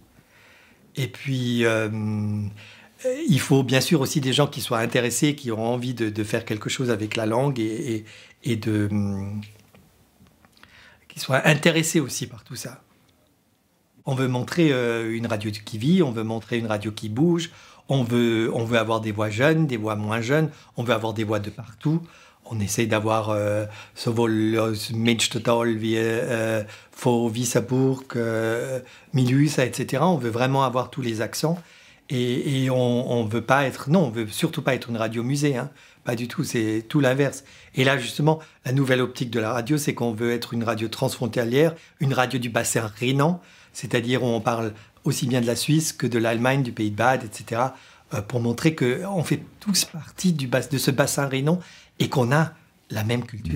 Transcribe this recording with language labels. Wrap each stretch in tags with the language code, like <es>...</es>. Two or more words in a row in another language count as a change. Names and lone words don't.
<fr>Et puis, il faut bien sûr aussi des gens qui soient intéressés, qui ont envie de faire quelque chose avec la langue et qui soient intéressés aussi par tout ça. On veut montrer une radio qui vit, on veut montrer une radio qui bouge, on veut avoir des voix jeunes, des voix moins jeunes, on veut avoir des voix de partout. On essaie d'avoir</fr> <de>sowohl aus Münstertal wie vor</de> <fr>Wissembourg, Milusa, etc. On veut vraiment avoir tous les accents et on veut pas être... Non, on veut surtout pas être une radio musée, hein. Pas du tout, c'est tout l'inverse. Et là, justement, la nouvelle optique de la radio, c'est qu'on veut être une radio transfrontalière, une radio du bassin rhénan, c'est-à-dire où on parle aussi bien de la Suisse que de l'Allemagne, du Pays de Bade, etc., pour montrer qu'on fait tous partie de ce bassin rhénan et qu'on a la même culture.</fr>